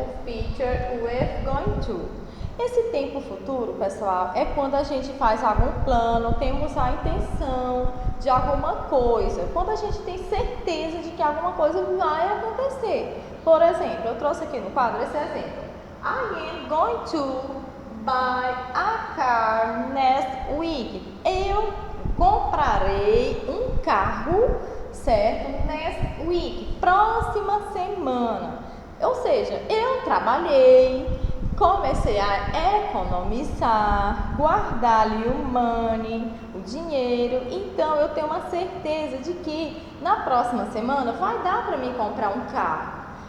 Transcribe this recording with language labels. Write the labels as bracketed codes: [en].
[pt] O [en] future with going to. [pt] Esse tempo futuro, pessoal, é quando a gente faz algum plano, temos a intenção de alguma coisa, quando a gente tem certeza de que alguma coisa vai acontecer. Por exemplo, eu trouxe aqui no quadro esse exemplo. [en] I am going to buy a car next week. [pt] Eu comprarei um carro, certo? [en] Next week, [pt] próxima semana. Ou seja, eu trabalhei, comecei a economizar, guardar ali o money, o dinheiro, então eu tenho uma certeza de que na próxima semana vai dar para mim comprar um carro.